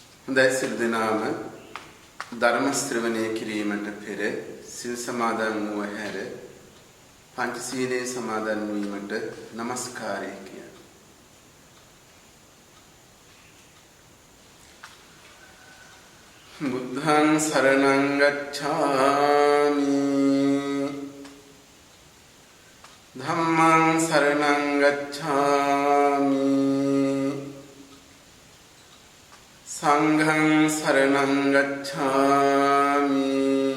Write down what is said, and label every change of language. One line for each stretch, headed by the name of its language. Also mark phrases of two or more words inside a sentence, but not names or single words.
Sinhala: දැසිල් දෙනාම ධර්ම ශ්‍රවණය කිරීමට පෙර සිල් සමාදන් වූ හැර පංචශීලයේ සමාදන් වීමට নমස්කාරය කිය.
Pali: බුද්ධං සරණං ගච්ඡාමි ධම්මං සරණං ගච්ඡාමි සංඝං සරණං ගච්ඡාමි